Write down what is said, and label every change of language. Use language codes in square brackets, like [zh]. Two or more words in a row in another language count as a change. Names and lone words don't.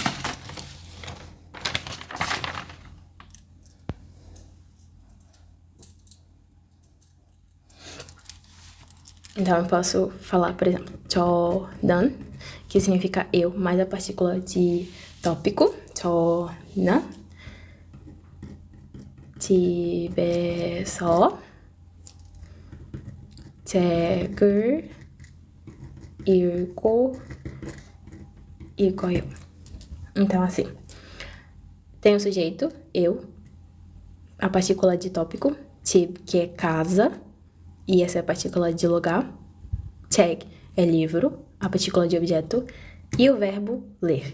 [pt] Então, eu posso falar, por exemplo, 저는, que significa eu, mais a partícula de tópico, [ko] 저는 집에서 책을 읽고 있어요. [pt] Então, assim, tem o sujeito, eu, a partícula de tópico, 집, que é casa, e essa é a partícula de lugar, 책 é livro, a partícula de objeto, e o verbo ler.